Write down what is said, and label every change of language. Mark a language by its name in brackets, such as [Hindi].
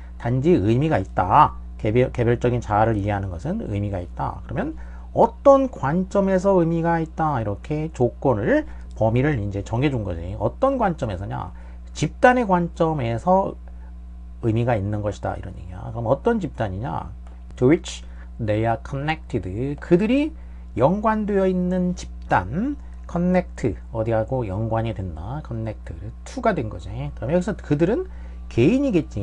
[Korean] 단지 의미가 있다. 개별적인 자아를 이해하는 것은 의미가 있다. 그러면 어떤 관점에서 의미가 있다. 이렇게 조건을, 범위를 이제 정해준 거지. 어떤 관점에서냐? 집단의 관점에서 의미가 있는 것이다. 이런 얘기야. 그럼 어떤 집단이냐? [English] To which they are connected. [Korean] 그들이 연관되어 있는 집단. connect, 어디하고 연관이 된다. connect, to가 된 거지. 그러면 여기서 그들은 개인이겠지.